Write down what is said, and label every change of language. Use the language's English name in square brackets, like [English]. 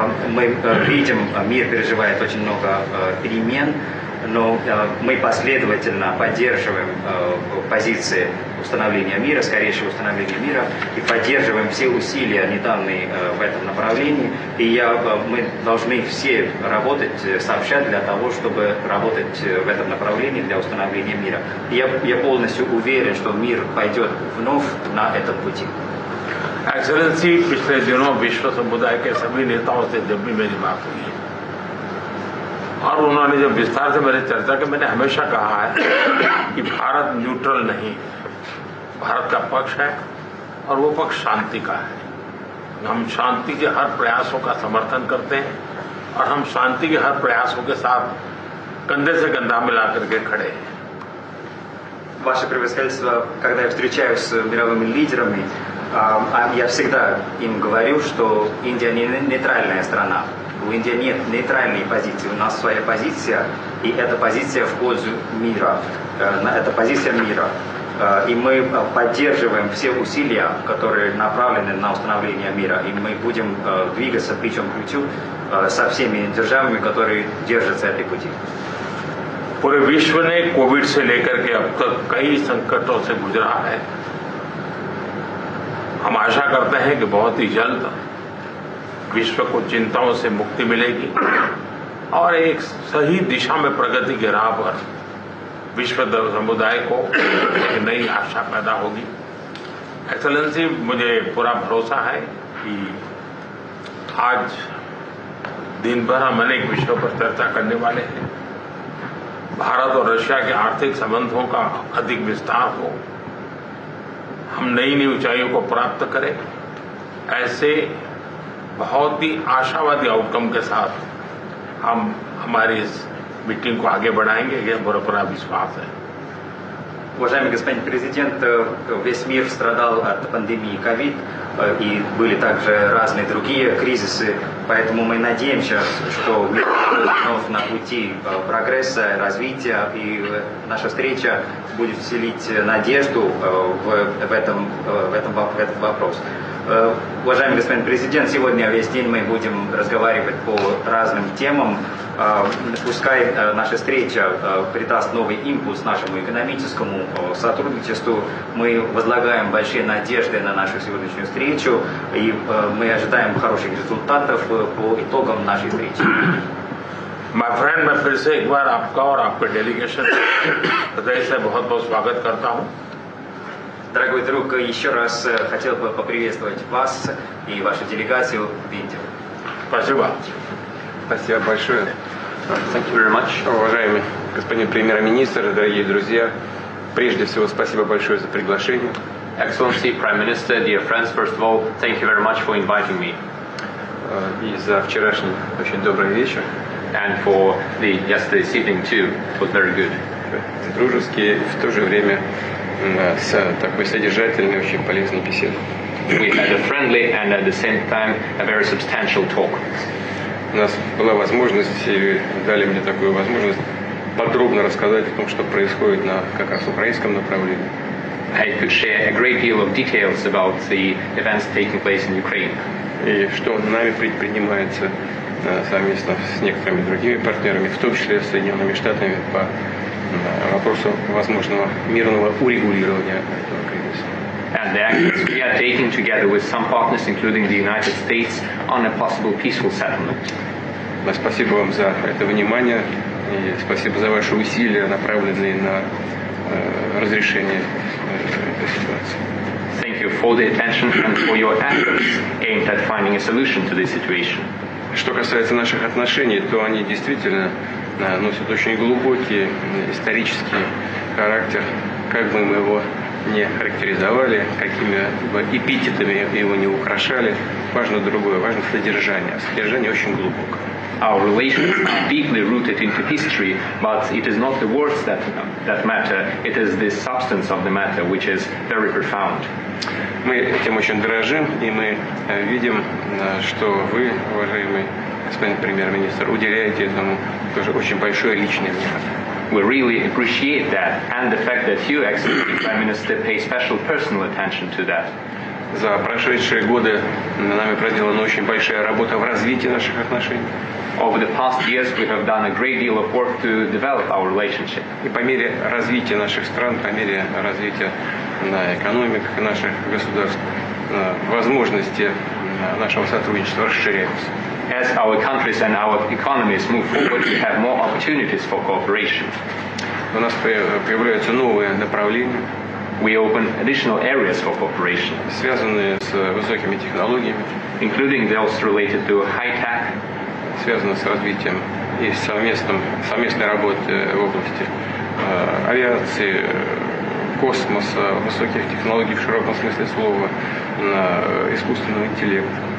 [Russian] Мы видим, мир переживает очень много перемен, но мы последовательно поддерживаем позиции установления мира, скорейшего установления мира, и поддерживаем все усилия, недавние в этом направлении. И мы должны все работать сообща для того, чтобы работать в этом направлении для установления мира. И я полностью уверен, что мир пойдет вновь на этом пути. [Hindi] Excellency, पिछले दिनों विश्व समुदाय के सभी नेताओं से जब भी मेरी बात हुई है और उन्होंने जब विस्तार से मेरी चर्चा की, मैंने हमेशा कहा है कि भारत न्यूट्रल नहीं, भारत का पक्ष है और वो पक्ष शांति का है। हम शांति के हर प्रयासों का समर्थन करते हैं और हम शांति के हर प्रयासों के साथ कंधे से कंधा मिला करके खड़े हैं। [Russian] Ваше превосходительство, когда я встречаюсь с мировыми лидерами, я всегда им говорю, что Индия не нейтральная страна. У Индии нет нейтральной позиции, у нас своя позиция, и это позиция в пользу мира, это позиция мира. И мы поддерживаем все усилия, которые направлены на установление мира, и мы будем двигаться плечом к плечу со всеми державами, которые держатся этой пути. [Hindi] पूरे विश्व ने कोविड से लेकर के अब तक कई संकटों से गुजरा है। हम आशा करते हैं कि बहुत ही जल्द विश्व को चिंताओं से मुक्ति मिलेगी और एक सही दिशा में प्रगति के राह पर विश्व समुदाय को एक नई आशा पैदा होगी। एक्सेलेंसी, मुझे पूरा भरोसा है कि आज दिन भर हम अनेक विषयों पर चर्चा करने वाले हैं। भारत और रशिया के आर्थिक संबंधों का अधिक विस्तार हो, हम नई नई ऊंचाइयों को प्राप्त करें, ऐसे बहुत ही आशावादी आउटकम के साथ हम हमारी इस मीटिंग को आगे बढ़ाएंगे, ये पूरा विश्वास है। [Russian] Уважаемый господин президент, весь мир страдал от пандемии ковид, и были также разные другие кризисы, поэтому мы надеемся, что мир вновь на пути прогресса, развития, и наша встреча будет вселить надежду в этот вопрос. Уважаемый господин президент, сегодня весь день мы будем разговаривать по разным темам. Пускай наша встреча придаст новый импульс нашему экономическому сотрудничеству. Мы возлагаем большие надежды на нашу сегодняшнюю встречу, и мы ожидаем хороших результатов по итогам нашей встречи. [English] my friend, [Hindi] मैं फिर से एक बार आपका और आपके डेलीगेशन हृदय से बहुत बहुत स्वागत करता हूँ। [Russian] Дорогой друг, еще раз хотел бы поприветствовать вас и вашу делегацию в Индии. Спасибо. Спасибо большое. [English] Thank you very much. [Russian] Уважаемый господин премьер-министр, дорогие друзья, прежде всего спасибо большое за приглашение. [English] Excellency, Prime Minister, dear friends, first of all, thank you very much for inviting me. [Russian] И за вчерашний очень добрый вечер. [English] And for the yesterday's evening too, it was very good. [Russian] Дружеский, в то же время с такой содержательной, очень полезной беседой. [English] We had a friendly and at the same time a very substantial talk. [Russian] У нас была возможность, и дали мне такую возможность подробно рассказать о том, что происходит на как раз украинском направлении. [English] I could share a great deal of details about the events taking place in Ukraine. [Russian] И что нами предпринимается совместно с некоторыми другими партнерами, в том числе с Соединенными Штатами, по вопросу возможного мирного урегулирования этого кризиса. [English] And the actions we are taking together with some partners, including the United States, on a possible peaceful settlement. [Russian] Спасибо вам за это внимание и спасибо за ваши усилия, направленные на разрешение этой ситуации. [English] Thank you for the attention and for your efforts aimed at finding a solution to this situation. [Russian] Что касается наших отношений, то они действительно носят очень глубокий исторический характер, как бы мы его не характеризовали, какими бы эпитетами его не украшали. Важно другое, важно содержание. Содержание очень глубокое. [English] Our relations are deeply rooted into history, but it is not the words that matter, it is the substance of the matter which is very profound. [Russian] Мы этим очень дорожим, и мы видим, что вы, уважаемый господин премьер-министр, уделяете этому тоже очень большое личное внимание. [English] We really appreciate that, and the fact that you, Excellency Prime Minister, pay special personal attention to that. [Russian] За прошедшие годы нами проделана очень большая работа в развитии наших отношений. [English] Over the past years, we have done a great deal of work to develop our relationship. [Russian] И по мере развития наших стран, по мере развития экономик наших государств, возможности нашего сотрудничества расширяются. [English] As our countries and our economies move forward, we have more opportunities for cooperation. [Russian] У нас появляются новые направления. [English] We open additional areas for cooperation, [Russian] связанные с высокими технологиями, [English] including those related to high-tech, [Russian] связанные с развитием и совместной работы в области авиации, космоса, высоких технологий в широком смысле слова, искусственного интеллекта.